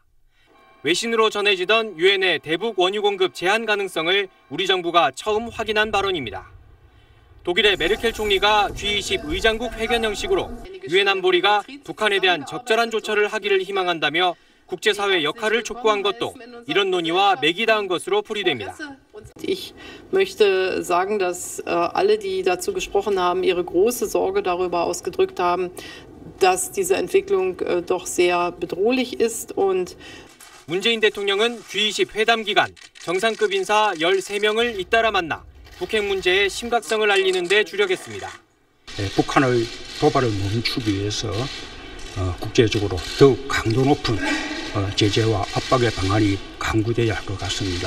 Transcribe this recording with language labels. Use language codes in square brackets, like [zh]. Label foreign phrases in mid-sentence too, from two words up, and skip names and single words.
[ko] 외신으로 전해지던 유엔의 대북 원유 공급 제한 가능성을 우리 정부가 처음 확인한 발언입니다. 독일의 메르켈 총리가 G20 의장국 회견 형식으로 유엔 안보리가 북한에 대한 적절한 조처를 하기를 희망한다며 국제사회 역할을 촉구한 것도 이런 논의와 맥이 닿은 것으로 풀이됩니다. [de] Ich möchte sagen, dass alle, die dazu gesprochen haben, ihre große Sorge darüber ausgedrückt haben, dass diese Entwicklung doch sehr bedrohlich ist und [ko] 문재인 대통령은 G20 회담 기간 정상급 인사 13명을 잇따라 만나 북핵 문제의 심각성을 알리는 데 주력했습니다. 북한의 도발을 멈추기 위해서 국제적으로 더욱 강도 높은 제재와 압박의 방안이 강구돼야 할 것 같습니다.